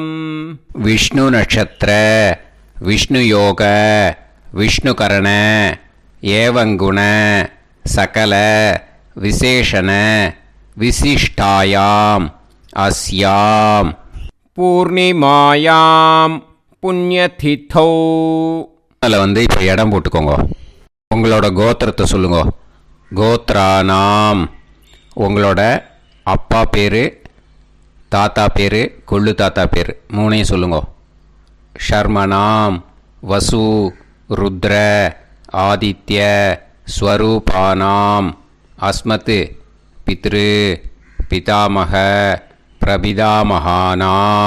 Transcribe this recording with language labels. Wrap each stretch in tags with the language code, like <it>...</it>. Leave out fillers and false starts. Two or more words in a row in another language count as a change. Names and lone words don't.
<sa>विष्णु नक्षत्र विष्णु योग विष्णुकरण एवं गुण सकल विशेषण विशिष्टायाम् अस्याम् पूर्णिमायां पुण्यतिथौ.</sa> <ta>அதில் வந்து இப்போ இடம் போட்டுக்கோங்க. உங்களோட கோத்திரத்தை சொல்லுங்க.</ta> <sa>கோத்ரானாம்.</sa> <ta>உங்களோட அப்பா பேர், தாத்தா பேர், கொள்ளு தாத்தா பேர் 3ஐயும் சொல்லுங்க.</ta> <sa>शर्मणां वसु रुद्र आदित्य स्वरूपाणां अस्मत् पितृ पितामह प्रपितामहानां.</sa>